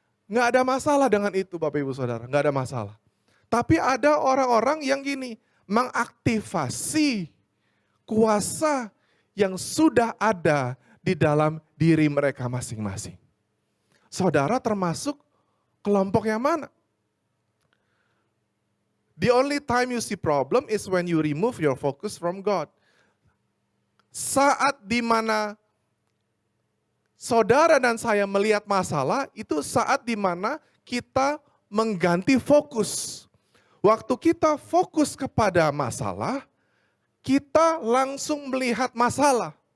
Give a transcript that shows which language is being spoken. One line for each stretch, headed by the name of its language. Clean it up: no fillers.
Indonesian: Nggak ada masalah dengan itu Bapak Ibu Saudara, nggak ada masalah. Tapi ada orang-orang yang gini, mengaktifasi kuasa yang sudah ada di dalam diri mereka masing-masing. Saudara termasuk kelompok yang mana?
English: The only time you see problem is when you remove your focus from God.
Indonesian: Saat dimana saudara dan saya melihat masalah, itu saat dimana kita mengganti fokus. Waktu kita fokus kepada masalah, kita langsung melihat masalah.